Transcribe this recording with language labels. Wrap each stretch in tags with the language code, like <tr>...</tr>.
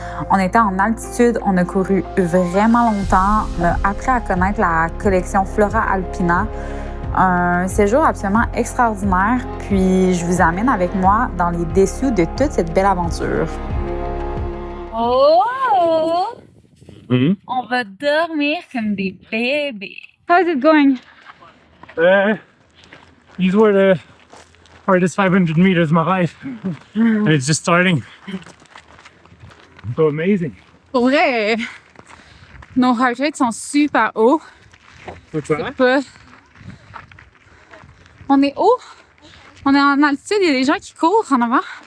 <fr>On était en altitude, on a couru vraiment longtemps, on a appris à connaître la collection Flora Alpina. Un séjour absolument extraordinaire, puis je vous amène avec moi dans les dessous de toute cette belle aventure. Oh! On va dormir comme des bébés.</fr> <en>How's it going? These were the hardest 500 meters of my life. And it's just starting. So amazing.</en> <fr>Pour vrai, nos heart rates sont super hauts. C'est pas... On est haut, on est en altitude, il y a des gens qui courent en avant.</fr>